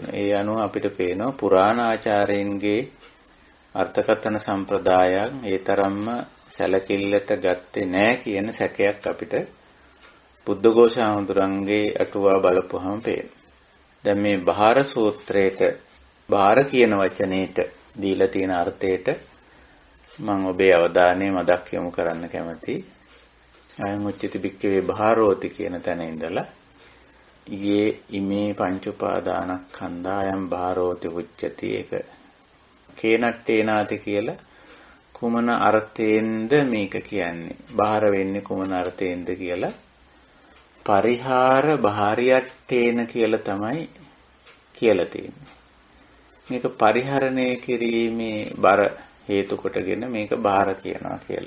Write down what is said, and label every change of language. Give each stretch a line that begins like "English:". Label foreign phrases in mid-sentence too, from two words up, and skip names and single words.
Sinhala: ඒ අනුව අපිට පේනවා පුරාණ ආචාර්යින්ගේ අර්ථකථන සම්ප්‍රදායන් ඒ තරම්ම සැලකිල්ලට ගත්තේ නැහැ කියන සැකයක් අපිට බුද්ධඝෝෂ හාමුදුරන්ගේ අටුවා බලපුවහම පේනවා. දැන් මේ බාහිර සූත්‍රයේට බාහිර කියන වචනේට දීලා තියෙන අර්ථයට මම ඔබේ අවධානය මදක් යොමු කරන්න කැමතියි.
Pali: අයං උච්චති භික්ඛවේ බාහිරෝති
Sinhala: කියන තැන ඉඳලා
Pali: යේ ඉමේ පංච උපාදානස්කන්ධා අයං බාහිරෝති උච්චති
Sinhala: ඒක කේනට්ටේනාති කියලා කුමන අර්ථයෙන්ද මේක කියන්නේ? බාහිර වෙන්නේ කුමන අර්ථයෙන්ද කියලා
Pali: පරිහාර බාහිරයට්ටේන
Sinhala: කියලා තමයි කියලා තියෙන්නේ. මේක පරිහරණය කිරීමේ බර හේතු කොටගෙන මේක බාහිර කියනවා කියලා.